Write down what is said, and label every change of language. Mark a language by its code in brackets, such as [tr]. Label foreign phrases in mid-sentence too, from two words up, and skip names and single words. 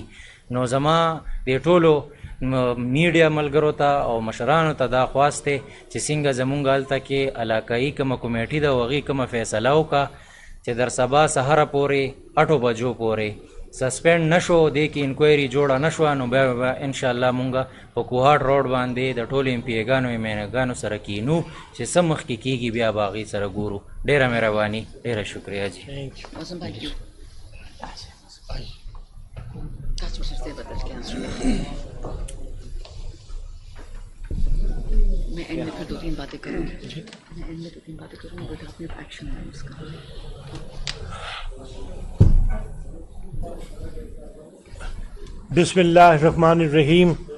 [ps] نو زما د ټولو میډیا ملګرو ته او مشرانو ته دا خواست دی چې څنګه زمونږ هلته کې علاقایي کومه کمیټي ده او هغې کومه فیصله وکړه چې در سبا سهاره پورې 8 بجو پورې سسپینډ نشو، دې کې انکوایري جوړه نشوه، نو بیا به انشاءالله مونږ په کوهاټ روډ باندې د ټولو ایم پی ایګانو ایمینګانو سره کینو چې څه مخکې کېږي بیا به هغې سره ګورو. ډېره مهرباني، ډېره شکریه جی. [ur] میں اینڈ میں پھر 2-3 باتیں کروں گی، میں اینڈ میں 2-3 باتیں کروں گی بٹ آپ نے ایکشن ہے اس کا. [ar] بسم اللہ الرحمن الرحیم.